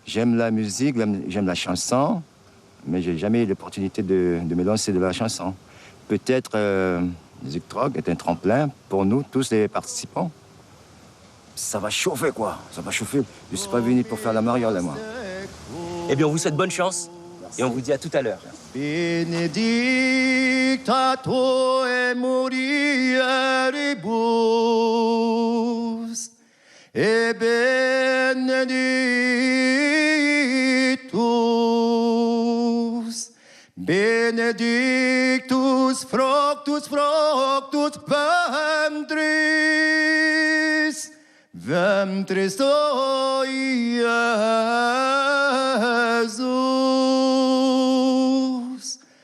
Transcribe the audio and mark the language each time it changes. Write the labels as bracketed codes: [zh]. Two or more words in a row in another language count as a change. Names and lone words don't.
[fr] J'aime la musique, j'aime la chanson, mais j'ai jamais eu l'opportunité de me lancer de la chanson. Peut-être Zik Troc est un tremplin pour nous, tous les participants. Ça va chauffer, quoi. Ça va chauffer. Je ne suis pas venu pour faire la mariole, moi. Eh bien, on vous souhaite bonne chance et on vous dit à tout à l'heure. [la] Benedicta toe mulieribus, e benedictus, benedictus fructus ventris, ventris toi, Jesus.